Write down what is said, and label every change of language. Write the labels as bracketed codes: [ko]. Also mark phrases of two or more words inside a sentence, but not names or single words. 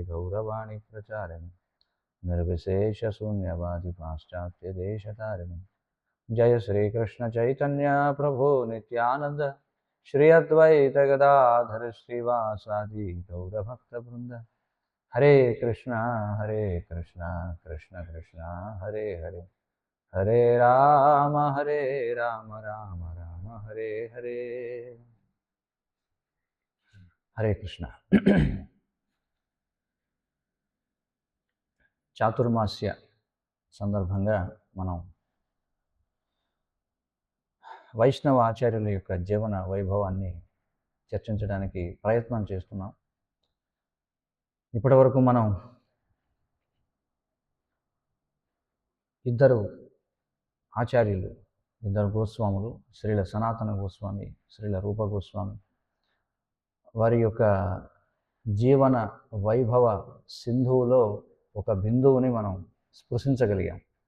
[sa] गौरवाणी प्रचारिणी निर्विशेष शून्यवादी पाश्चात्य देशतारिणी जय श्री कृष्ण चैतन्य प्रभु नित्यानन्द श्री अद्वैत गदाधर श्रीवासादि गौर भक्त वृन्द हरे कृष्ण कृष्ण कृष्ण हरे हरे हरे राम राम राम हरे हरे हरे कृष्ण [te] చాతుర్మాస్య సందర్భంగా మనం వైష్ణవ ఆచార్యుల యొక్క జీవన వైభవాన్ని చర్చించడానికి ప్రయత్నం చేస్తున్నాం. ఇప్పటివరకు మనం ఇద్దరు ఆచార్యులు, ఇద్దరు గోస్వాములు, శ్రీల సనాతన గోస్వామి, శ్రీల రూప గోస్వామి వారి యొక్క జీవన వైభవ సింధువులో ఒక బిందువుని మనం స్పృశించగలిగాం.